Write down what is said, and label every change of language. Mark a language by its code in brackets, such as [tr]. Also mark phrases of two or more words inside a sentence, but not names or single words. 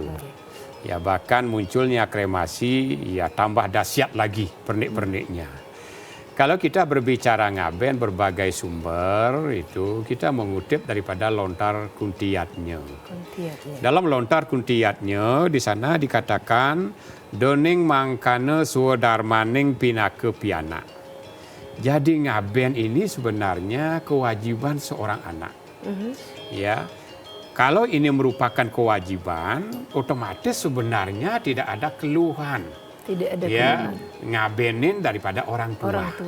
[id] Ya, bahkan munculnya kremasi ya tambah dahsyat lagi pernik-perniknya. Kalau kita berbicara ngaben berbagai sumber itu kita mengutip daripada Lontar Kuntiyatnya. Dalam Lontar Kuntiyatnya di sana dikatakan [ban] doning mangkane suwadarmaning pinake piana. [id] Jadi ngaben ini sebenarnya kewajiban seorang anak. Ya. Kalau ini merupakan kewajiban, otomatis sebenarnya tidak ada keluhan. Tidak ada ya, ngabenin daripada orang tua. Orang tua.